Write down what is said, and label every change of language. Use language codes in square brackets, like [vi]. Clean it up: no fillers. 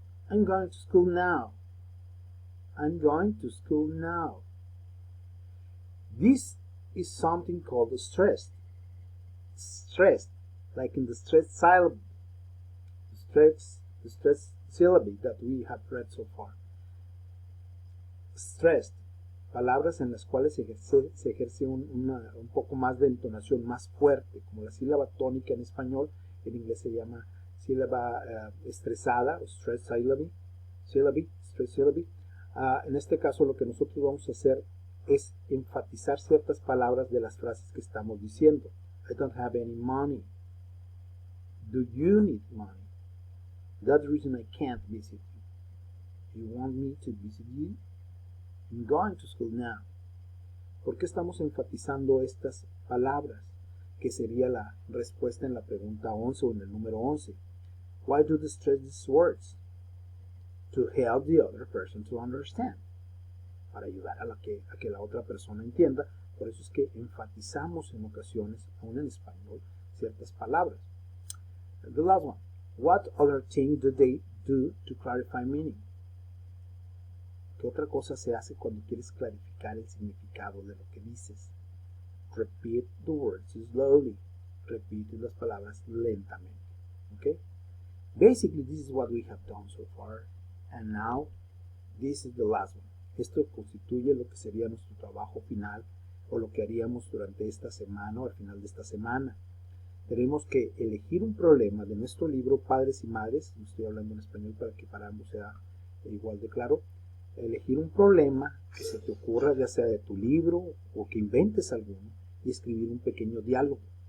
[en] I'm going to school now. I'm going to school now. This is something called stressed. Stressed, like in the stressed syllable. The stressed syllable that we have read so far. Stressed. [es] Palabras en las cuales se ejerce un poco más de entonación, más fuerte, como la sílaba tónica en español, en inglés se llama sílaba estresada, o stress syllable. En este caso lo que nosotros vamos a hacer es enfatizar ciertas palabras de las frases que estamos diciendo. [en] I don't have any money. Do you need money? That's the reason I can't visit you. Do you want me to visit you? I'm going to school now. [es] ¿Por qué estamos enfatizando estas palabras? Que sería la respuesta en la pregunta 11 o en el número 11. [en] Why do they stress these words? To help the other person to understand. [es] Para ayudar a que la otra persona entienda. Por eso es que enfatizamos en ocasiones, aún en español, ciertas palabras. [en] The last one. What other thing do they do to clarify meaning? [es] ¿Qué otra cosa se hace cuando quieres clarificar el significado de lo que dices? [en] Repeat the words slowly. [es] Repite las palabras lentamente. [en] Okay? Basically, this is what we have done so far. And now, this is the last one. [es] Esto constituye lo que sería nuestro trabajo final o lo que haríamos durante esta semana o al final de esta semana. Tenemos que elegir un problema de nuestro libro Padres y Madres. No estoy hablando en español para que para ambos sea igual de claro. Elegir un problema que se te ocurra, ya sea de tu libro o que inventes alguno, y escribir un pequeño diálogo.